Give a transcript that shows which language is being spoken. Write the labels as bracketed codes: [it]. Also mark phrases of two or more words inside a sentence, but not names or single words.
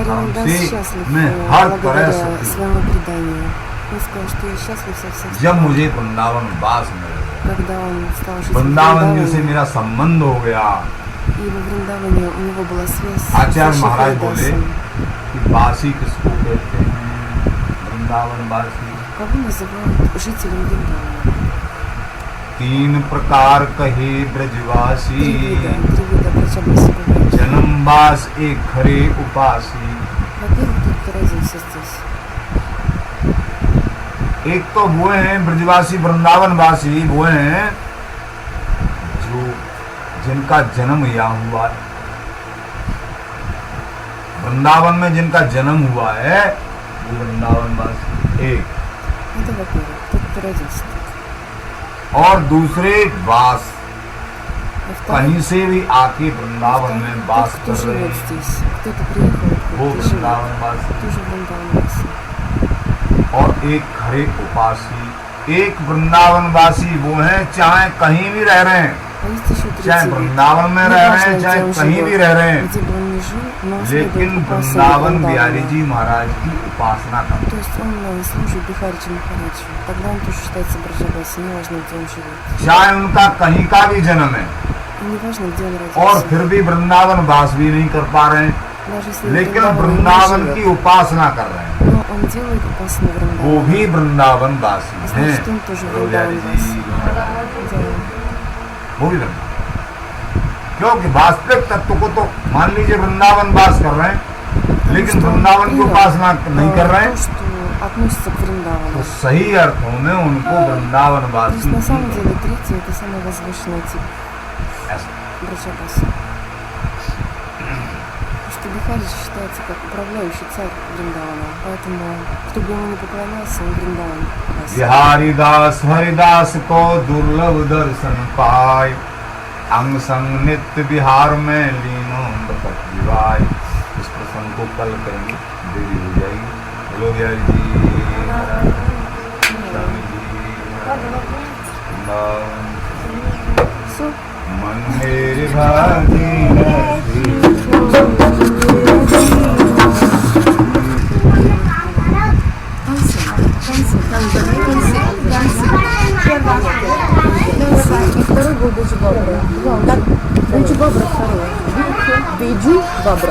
[ru] Бихаринадас [hi] से [ru] счастлив [hi] मैं हर तरह [ru] благодаря [hi] से [ru] своему преданию. Он сказал, что я счастлив со всех [hi] जब [ru] сторон. [hi] मुझे वृंदावन वास मिल गया, [ru] Когда он стал жить в [hi] वृंदावन जी से [ru] Вриндаване, [hi] मेरा संबंध हो गया, [ru] и во Вриндаване у него была связь с [hi] आचार्य महाराज बोले [ru] Шихаридасом. [hi] कि वासी किसको कहते हैं, वृंदावन वासी [ru] Кого называют жителем Вриндавана? [hi] तीन प्रकार कहे ब्रजवासी, [ru] Три вида Браджабаси бывает. [hi] जन्मवास एक खरे उपासी। [ru] Во-первых, тот, кто родился здесь. [hi] एक तो वो हैं ब्रजवासी वृंदावन वासी, वो हैं जो जिनका जन्म यहाँ हुआ है, वृंदावन में जिनका जन्म हुआ है वो वृंदावन वासी एक, [ru] Это во-первых, тот, кто родился тут. [hi] और दूसरे वास [ru] Во-вторых, [hi] कहीं से भी आके वृंदावन में वास [ru] тот, [hi] कर [ru] кто [hi] रहे [ru] живет [hi] हैं, [ru] здесь. Кто-то приехал, [hi] वो [ru] кто-то живет. [hi] वृंदावन वासी। [ru] Тоже Вриндаванваси. [hi] और एक खरे उपासी, एक वृंदावन वासी वो हैं चाहे कहीं भी रह रहे हैं, [ru] А есть еще [hi] चाहे [ru] третий вид. [hi] वृंदावन में रह रहे हैं [ru] Неважно, [hi] चाहे [ru] где он [hi] कहीं भी [ru] живет, [hi] रह रहे हैं, [ru] где бы он ни жил, но он [hi] लेकिन [ru] следует упасам [hi] वृंदावन बिहारी [ru] Вриндавана. [hi] जी महाराज की उपासना करते [ru] То есть он служит Бихариджи Махараджи. Тогда он тоже считается Браджабаси, неважно, где он живет. [hi] हैं। चाहे उनका कहीं का भी जन्म है [ru] И неважно, где он [hi] और [ru] родился. [hi] फिर भी वृंदावन वास भी नहीं कर पा रहे हैं, [ru] Даже если [hi] लेकिन [ru] Вриндаване он не [hi] वृंदावन [ru] живет, [hi] की उपासना कर रहे हैं, [ru] но он делает упасну [hi] वो [ru] Вриндавана. [hi] भी वृंदावन वासी हैं। [ru] Значит, он тоже [hi] बिहारी जी, [ru] Вриндаванваси. Да. [hi] वो भी वृंदावन, क्योंकि वास्तविक तत्व को तो मान लीजिए वृंदावन वास कर रहे हैं, लेकिन [ru] Потому что [hi] वृंदावन की [ru] он [hi] उपासना नहीं कर रहे [ru] то, [hi] हैं, [ru] что относится к [hi] तो [ru] Вриндавану. [hi] सही अर्थों में उनको वृंदावन [ru] То есть [hi] वासी [ru] на самом [hi] नहीं [ru] деле третий это самый возвышенный тип [hi] ऐसा। [ru] Браджабаси. Потому что Бихариджи считается как управляющий царь Вриндавана. Поэтому кто бы ему не поклонялся, он Вриндаван. [hi] बिहारी दास हरिदास को दुर्लभ दर्शन पाए, अंग संग नित्य बिहार में लीनो बतक दिवाय। इस प्रसंग को कल करेंगे, देरी हो जाएगी। बोलो बिहारी जी महाराज, स्वामी जी महाराज। [ru] Все. [hi] मन मेरे भागीरथी, [ru] Второй был Биджу Бабра. Биджу Бабра второй. Биджу Бабра.